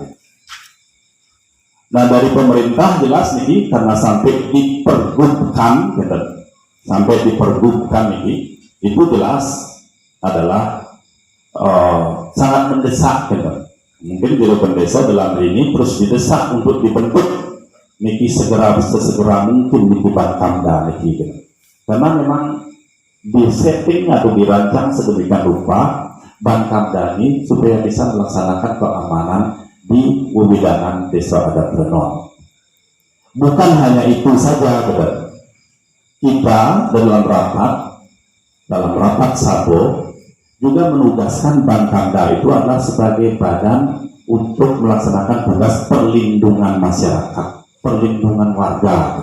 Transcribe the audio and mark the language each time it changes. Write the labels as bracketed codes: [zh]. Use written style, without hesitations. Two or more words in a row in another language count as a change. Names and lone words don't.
[id] Nah dari pemerintah jelas nih karena sampai dipergubkan, gitu, sampai dipergubkan ini itu jelas adalah sangat mendesak, gitu. Mungkin biro pendesa dalam ini terus didesak untuk dibentuk niki sesegera mungkin niki Bankamda niki, gitu. Karena memang di setting atau dirancang sedemikian rupa Bankamda ini supaya bisa melaksanakan keamanan di wewidangan desa adat Renon. Bukan hanya itu saja, betul. Kita dalam rapat Sabo juga menugaskan Bankamda itu adalah sebagai badan untuk melaksanakan tugas perlindungan masyarakat, perlindungan warga.